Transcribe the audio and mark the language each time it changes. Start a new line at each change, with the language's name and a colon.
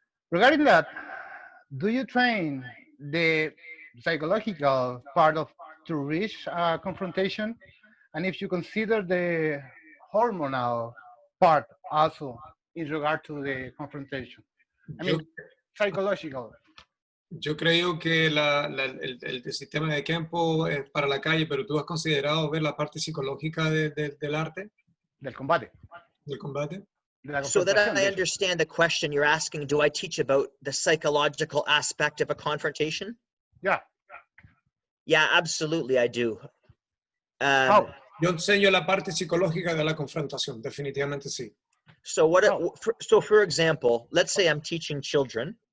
English: Regarding that, do you train the psychological part of to reach a confrontation? And if you consider the hormonal part also in regard to the confrontation? I mean, psychological.
Spanish: Yo creo que el sistema de Kenpo es para la calle, pero tú has considerado ver la parte psicológica del arte? Del combate. Del combate.
English: So that I understand the question you're asking, do I teach about the psychological aspect of a confrontation? Yeah. Yeah, absolutely, I do. How?
Spanish: Yo enseño la parte psicológica de la confrontación, definitivamente sí.
English: So for example, let's say I'm teaching children.